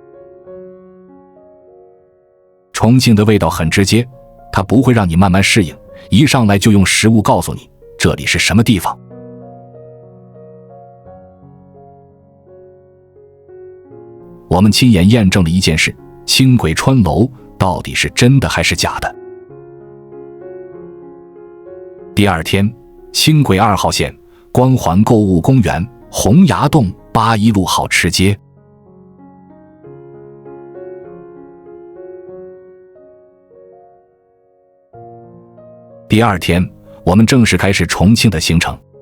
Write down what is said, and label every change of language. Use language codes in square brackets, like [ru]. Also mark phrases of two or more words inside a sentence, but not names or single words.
[zh] 重慶的味道很直接，它不会讓你慢慢適應，一上來就用食物告訴你这裡是什麼地方。我們親眼驗證了一件事，輕軌穿樓到底是真的還是假的。第二天，輕軌2號線，光環購物公園、洪崖洞、8一路好吃街。第二天，我們正式開始重慶的行程。